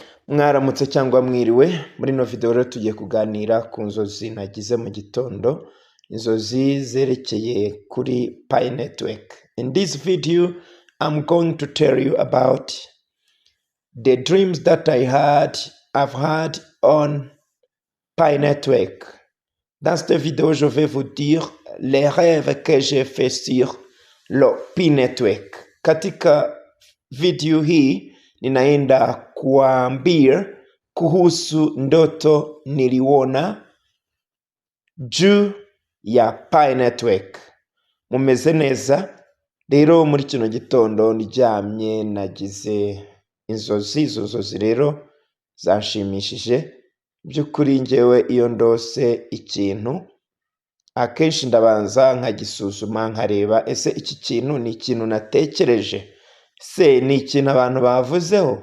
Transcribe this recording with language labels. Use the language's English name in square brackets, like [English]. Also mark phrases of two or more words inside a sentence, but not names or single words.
[Kinyarwanda] Mwaramutse cyangwa mwiriwe, muri no video rero tugiye kuganira ku nzozi nagize mu gitondo, inzozi zerekeye kuri Pi Network. [English] In this video, I'm going to tell you about the dreams that I've had on Pi Network. [French] Dans cette vidéo, je vais vous dire les rêves que j'ai fait sur le Pi Network. [Swahili] Katika video hii ninaenda kuambia kuhusu ndoto niliona juu ya Pi Network. [Kinyarwanda] Mumeze neza? Rero muri kino gitondo niryamye nagize inzozi, izo nzozi rero zanshimishije. By'ukuri njyewe iyo ndose ikintu akenshi ndabanza nkagisuzuma nkareba ese iki kintu ni ikintu natekereje, se ni ikintu abantu bavuzeho.